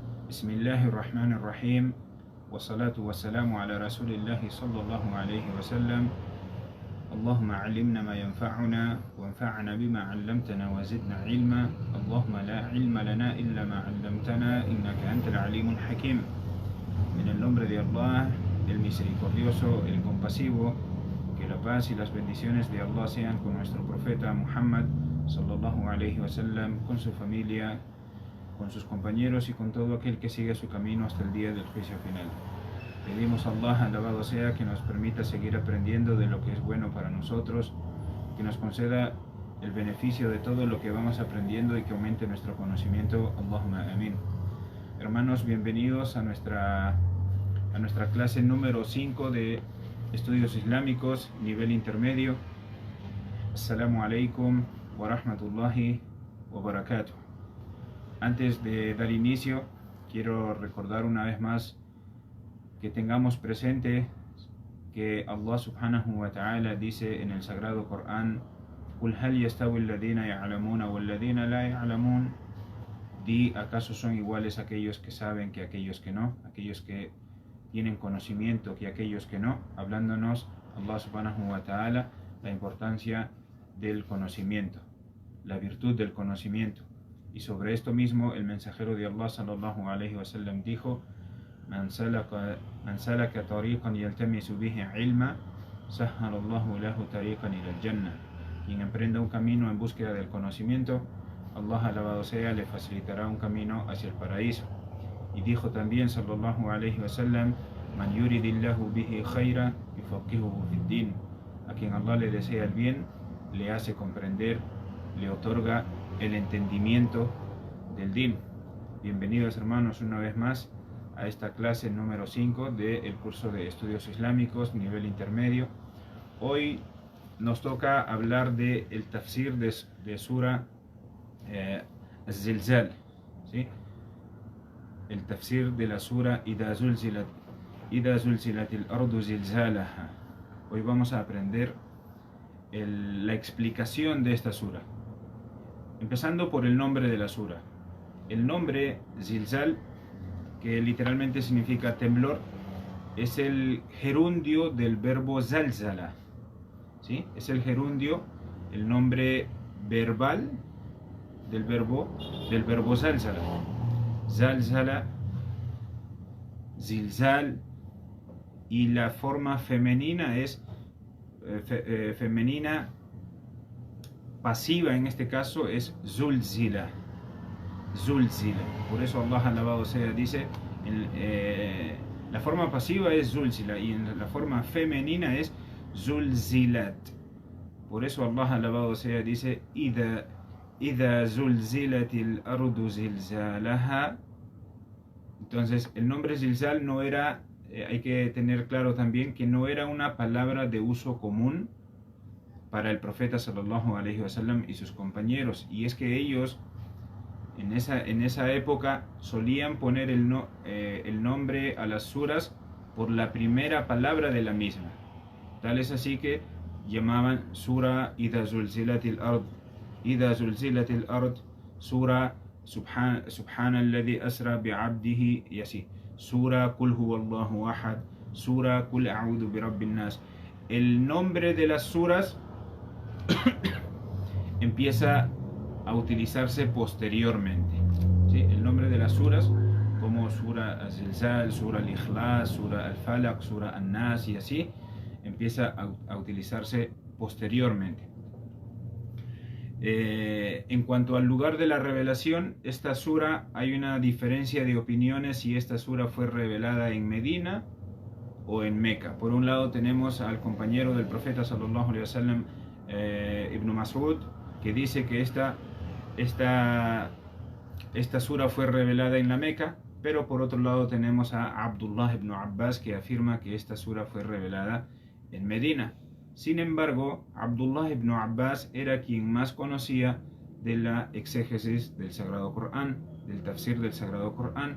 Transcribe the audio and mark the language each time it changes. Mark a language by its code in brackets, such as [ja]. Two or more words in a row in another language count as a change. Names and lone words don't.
[ar] بسم الله الرحمن الرحيم والصلاة والسلام على رسول الله صلى الله عليه وسلم. اللهم علمنا ما ينفعنا وانفعنا بما علمتنا وزدنا علما. اللهم لا علم لنا إلا ما علمتنا إنك أنت العليم الحكيم. [es] En el nombre de Allah, el misericordioso, el compasivo, que la paz y las bendiciones de Allah sean con nuestro profeta Muhammad [ar] صلى الله عليه وسلم, [es] con su familia, con sus compañeros y con todo aquel que siga su camino hasta el día del juicio final. Pedimos a Allah, alabado sea, que nos permita seguir aprendiendo de lo que es bueno para nosotros, que nos conceda el beneficio de todo lo que vamos aprendiendo y que aumente nuestro conocimiento. [ar] اللهم آمين. [es] Hermanos, bienvenidos a nuestra clase número 5 de Estudios Islámicos, nivel intermedio. [ar] السلام عليكم ورحمة الله وبركاته. [es] Antes de dar inicio, quiero recordar una vez más que tengamos presente que Allah [ar] سبحانه وتعالى [es] dice en el sagrado Corán: [ar] "قل هل يستوي الذين يعلمون والذين لا يعلمون". [es] Di, ¿acaso son iguales aquellos que saben que aquellos que no? Aquellos que tienen conocimiento que aquellos que no. Hablándonos Allah [ar] سبحانه وتعالى [es] la importancia del conocimiento, la virtud del conocimiento. Y sobre esto mismo el mensajero de Allah [ar] صلى الله عليه وسلم dijo: من سلك طريقا يلتمس به علما سهل الله له طريقا إلى الجنة. [es] Quien emprenda un camino en búsqueda del conocimiento, Allah, alabado sea, le facilitará un camino hacia el paraíso. Y dijo también [ar] صلى الله عليه وسلم: من يرد الله به خيرا يفقهه في الدين. [es] A quien Allah le desea el bien, le hace comprender, le otorga el entendimiento del din. Bienvenidos, hermanos, una vez más a esta clase número 5 del curso de Estudios Islámicos, nivel intermedio. Hoy nos toca hablar del tafsir de Sura Az-Zilzal, ¿sí? El tafsir de la Sura Idha zulzilatil ardu zilzalaha. Hoy vamos a aprender la explicación de esta sura, empezando por el nombre de la sura. El nombre Zilzal, que literalmente significa temblor, es el gerundio del verbo zalzala, ¿sí? Es el gerundio, el nombre verbal del verbo zalzala. [ar] زلزل، زلزال, [es] y la forma femenina es femenina pasiva, en este caso es zulzila. Zulzila. Por eso Allah, alabado sea, dice la forma pasiva es zulzila y en la forma femenina es zulzilat. Por eso Allah, alabado sea, dice: [ar] إذا زلزلت الأرض زلزالها. [es] Entonces el nombre zilzal no era, hay que tener claro también que no era una palabra de uso común para el profeta [ar] صلى الله عليه وسلم [es] y sus compañeros, y es que ellos en esa época solían poner el nombre a las suras por la primera palabra de la misma. Tal es así que llamaban sura Idha zulzilatil ard, Idha zulzilatil ard, sura subhanalladhi asra bi'abdihi, y así, sura Qul huwallahu ahad, sura Qul a'udhu birabbin nas. El nombre de las suras empieza a utilizarse posteriormente, ¿sí? El nombre de las suras, como sura Az-Zilzal, sura Al-Ikhlas, sura Al-Falaq, sura An-Nas, y así empieza a utilizarse posteriormente. En cuanto al lugar de la revelación, esta sura, hay una diferencia de opiniones si esta sura fue revelada en Medina o en Meca. Por un lado tenemos al compañero del profeta [ar] صلى الله عليه وسلم, [es] Ibn Mas'ud, que dice que esta sura fue revelada en la Meca, pero por otro lado tenemos a Abdullah ibn Abbas, que afirma que esta sura fue revelada en Medina. Sin embargo, Abdullah ibn Abbas era quien más conocía de la exégesis del Sagrado Corán, del tafsir del Sagrado Corán.